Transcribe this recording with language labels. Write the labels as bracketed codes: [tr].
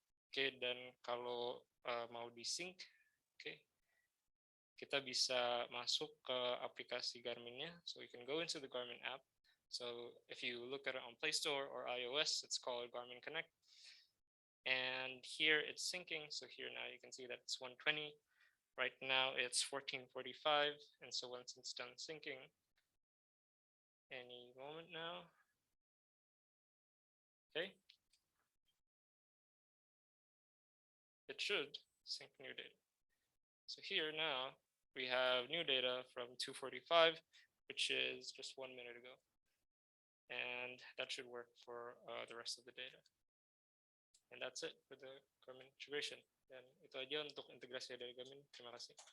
[id] Oke, dan kalau mau di-sync, oke, kita bisa masuk ke aplikasi Garmin-nya. [en] So you can go into the Garmin app. So if you look at it on Play Store or iOS, it's called Garmin Connect. And here it's syncing. So here now you can see that it's 120. Right now it's 14:45. And so once it's done syncing, any moment now. Okay. It should sync new data. So here now we have new data from 2:45, which is just 1 minute ago. And that should work for the rest of the data. And that's it for the Garmin integration. [id] Dan itu aja untuk integrasi dari Garmin. Terima kasih.